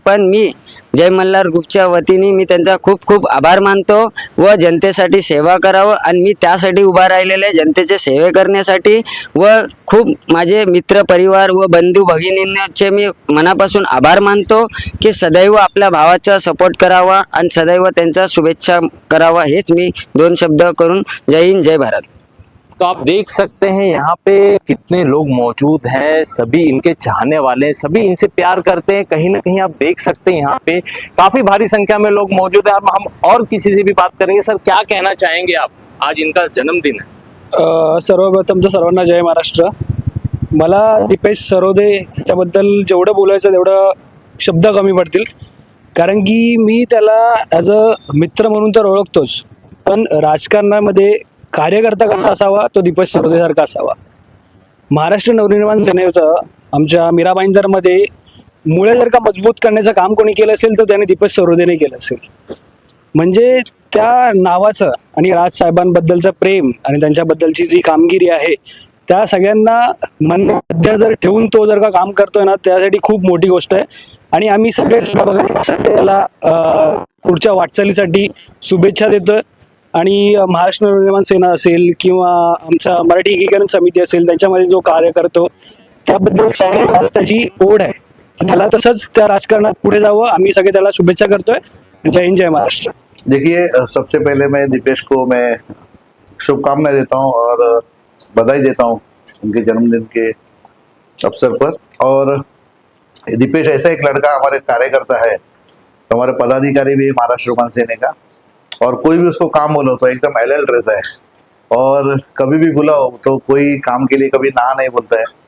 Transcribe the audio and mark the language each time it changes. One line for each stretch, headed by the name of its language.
Marathi: पण मी जय मल्हार ग्रुपच्या वतीने मी त्यांचा खूप खूप आभार मानतो व जनतेसाठी सेवा करावं, आणि मी त्यासाठी उभा राहिलेले, जनतेचे सेवे करण्यासाठी। व खूप माझे मित्र परिवार व बंधू भगिनींचे मी मनापासून आभार मानतो की सदैव आपल्या भावाचा सपोर्ट करावा आणि सदैव त्यांचा शुभेच्छा करावा। हेच मी 2 शब्द करून जय हिंद, जय भारत।
Hindi: तो आप देख सकते हैं यहाँ पे कितने लोग मौजूद हैं, सभी इनके चाहने वाले हैं, सभी इनसे प्यार करते हैं। कहीं ना कहीं आप देख सकते हैं यहाँ पे काफी भारी संख्या में लोग मौजूद हैं। हम और किसी से भी बात करेंगे। सर क्या कहना चाहेंगे आप, आज इनका जन्मदिन है?
Marathi: सर्वप्रथम तर सर्वांना जय महाराष्ट्र। मला दीपेश सरोदे ह्याच्याबद्दल जेवढं बोलायचं तेवढं शब्द कमी पडतील, कारण की मी त्याला
English: as a
Marathi: मित्र म्हणून तर ओळखतोच, पण राजकारणामध्ये कार्यकर्ता कसा असावा तो दीपेश सरोदेसारखा असावा। महाराष्ट्र नवनिर्माण सेनेचं आमच्या मीराबाईंदरमध्ये मुळे जर का मजबूत करण्याचं काम कोणी केलं असेल तर त्याने दीपेश सरोदेने केलं असेल। म्हणजे त्या नावाचं आणि राजसाहेबांबद्दलचं प्रेम आणि त्यांच्याबद्दलची जी कामगिरी आहे, त्या सगळ्यांना मनात जर ठेवून तो जर का काम करतोय ना, त्यासाठी खूप मोठी गोष्ट आहे। आणि आम्ही सगळे त्याला पुढच्या वाटचालीसाठी शुभेच्छा देतोय। आणि महाराष्ट्र नवनिर्माण सेना असेल किंवा आमचा मराठी एकीकरण समिती असेल, त्यांच्यामध्ये जो कार्य करतो त्याबद्दल सगळ्यांना त्याची ओढ आहे, त्याला तसंच त्या राजकारणात पुढे जावं। आम्ही सगळे त्याला शुभेच्छा करतोय। जय हिंद, जय महाराष्ट्र।
Hindi: देखिए, सबसे पहले मैं दीपेश को मैं शुभकामनाएं देता हूं और बधाई देता हूं उनके जन्मदिन के अवसर पर। और दीपेश ऐसा एक लड़का, हमारे कार्यकर्ता है, तो हमारे पदाधिकारी भी महाराष्ट्र नवनिर्माण सेना का, और कोई भी उसको काम बोलो तो एकदम अलर्ट रहता है, और कभी भी बुलाओ तो कोई काम के लिए कभी ना नहीं बोलता है।